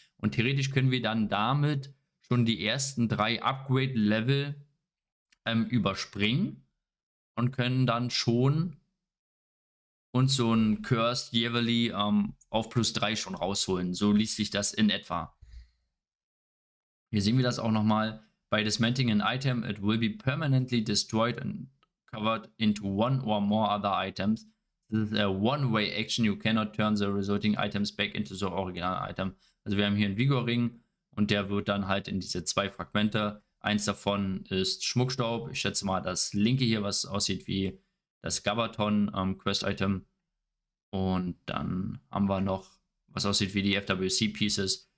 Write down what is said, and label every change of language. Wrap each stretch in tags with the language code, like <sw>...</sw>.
<de>Und theoretisch können wir dann damit schon die ersten 3 Upgrade-Level überspringen und können dann schon uns so ein Cursed Yearly auf plus 3 schon rausholen. So liest sich das in etwa. Hier sehen wir das auch nochmal.</de> <en>By dismantling an item, it will be permanently destroyed and covered into one or more other items. This is a one-way action. You cannot turn the resulting items back into the original item.</en> <de>Also wir haben hier einen Vigor-Ring und der wird dann halt in diese 2 Fragmente. Eins davon ist Schmuckstaub. Ich schätze mal das linke hier, was aussieht wie das Gabaton Quest-Item. Und dann haben wir noch, was aussieht wie die FWC-Pieces.</de>